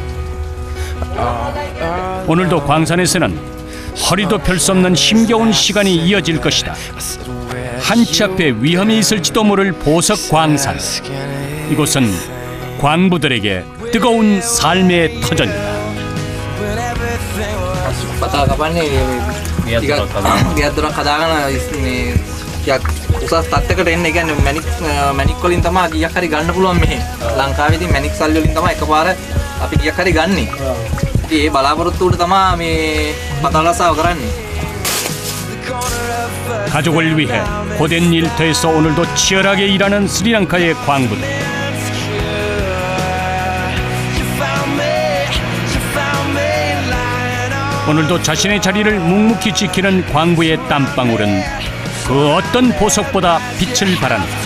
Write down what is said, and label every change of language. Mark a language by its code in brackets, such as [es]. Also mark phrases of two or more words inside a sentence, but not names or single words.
[ko] 오늘도 광산에서는 허리도 펼 수 없는 힘겨운 시간이 이어질 것이다. 한치 앞에 위험이 있을지도 모를 보석 광산. 이곳은 광부들에게 뜨거운 삶의 터전이다. [si] පතා කපන්නේ ගෙයක් දොරක් හදාගෙන මේ ටිකක් උසස් තත්යකට එන්න. ඒ කියන්නේ මැනික් වලින් තමයි ගියක් හරි ගන්න පුළුවන් මෙහෙ. ලංකාවේදී මැනික් සල්ලි වලින් තමයි එකපාර අපි ගියක් හරි ගන්නෙ. ඉතින් ඒ බලාපොරොත්තු උඩ තමයි මේ පතාලසාව කරන්නේ. [ko] 가족을 위해 고된 일터에서 오늘도 치열하게 일하는 스리랑카의 광부들. 오늘도 자신의 자리를 묵묵히 지키는 광부의 땀방울은 그 어떤 보석보다 빛을 발한다.